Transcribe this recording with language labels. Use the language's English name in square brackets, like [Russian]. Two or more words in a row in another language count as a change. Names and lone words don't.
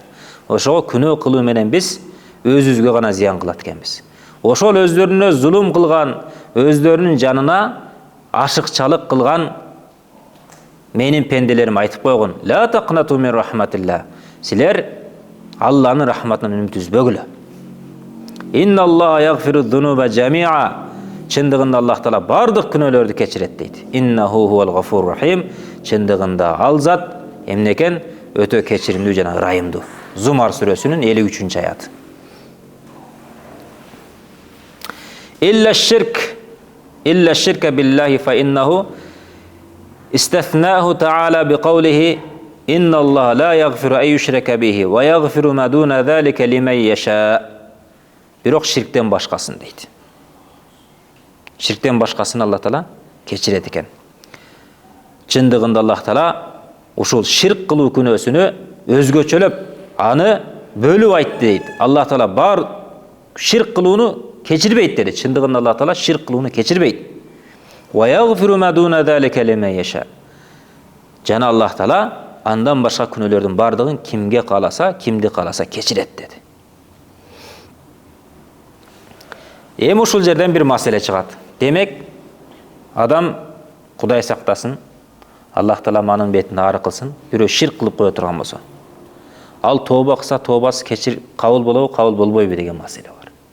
[Kyrgyz] Ошого күнөө кылуу менен биз өзүбүзгө гана зыян кылат экенбиз. Ошол өздөрүнө зулум кылган, өздөрүнүн жанына ашыкчалык кылган менин пенделерим айтып койгон: [Arabic] "لا تقنطوا من رحمة الله". [Kyrgyz] Силер Алланын рахматынан үмүт үзбөгүлө. [Arabic] إن الله يغفر الذنوب جميعا. [Kyrgyz] Чындыгында Аллах Таала бардык күнөөлөрдү кечирет дейт. [Arabic] إنه هو الغفور الرحيم. [Kyrgyz] Чындыгында ал зат эмне экен? Өтө кечиримдүү жана ырайымдуу. Зумар сүрөсүнүн 53-аяты. [Arabic] إلا الشرك بالله فإنه استثناه تعالى بقوله إن الله لا يغفر أن يشرك به ويغفر ما دون ذلك لمن يشاء. [Kyrgyz] Бирок ширктен башкасын дейт. Ширктен башкасын Аллах Таала кечирет экен. Чындыгында Аллах Таала ушул ширк кылуу күнөөсүнө өзгөчөлөп, аны бөлүп айтты дейт. Аллах Таала бар ширк кылууну кечирбейт dedi. Чындыгында Аллах Таала ширк кылууну кечирбейт. [Arabic] ويغفر ما دون ذلك لمن يشاء. [Kyrgyz] Жана Аллах Таала андан башка күнөөлөрдүн бардыгын кимге кааласа, кимди кааласа кечирет dedi. Эми ушул жерден бир маселе чыгат. Демек, адам Кудай сактасын, Аллах Таала манын бетин ары кылсын, бирөө ширк кылып кое турган болсо, ал тооба кылса, тообасы кечир кабыл болобу, кабыл болбойбу деген маселе бар.